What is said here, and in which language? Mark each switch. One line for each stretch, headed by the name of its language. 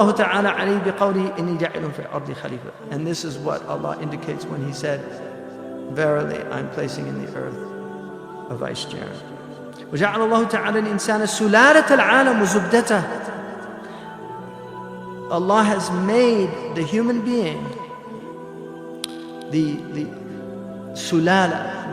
English: And this is what Allah indicates when He said, verily I'm placing in the earth a vicegerent.
Arabic: وجعل الله تعالى الإنسان سلالة العالم وزبدته.
English: Allah has made the human being the sulala.